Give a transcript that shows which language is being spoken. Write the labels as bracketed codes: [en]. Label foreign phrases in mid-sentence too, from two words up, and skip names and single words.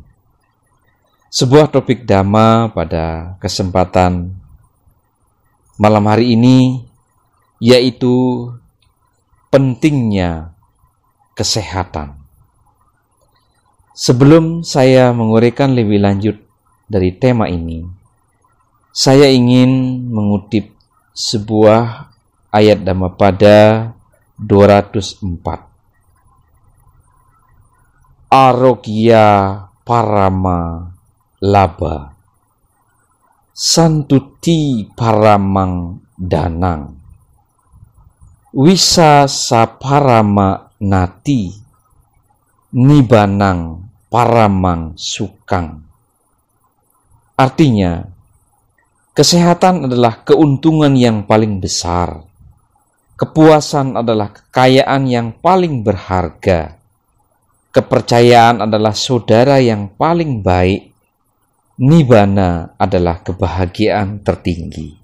[id] Sebuah topik Dhamma pada kesempatan malam hari ini yaitu pentingnya kesehatan. Sebelum saya menguraikan lebih lanjut dari tema ini, saya ingin mengutip sebuah ayat Dhammapada 204. [pi] Arogya parama laba santuti paramang danang wisasa parama nati nibanang paramang sukang. [id] Artinya, kesehatan adalah keuntungan yang paling besar, kepuasan adalah kekayaan yang paling berharga, kepercayaan adalah saudara yang paling baik, Nibbana adalah kebahagiaan tertinggi.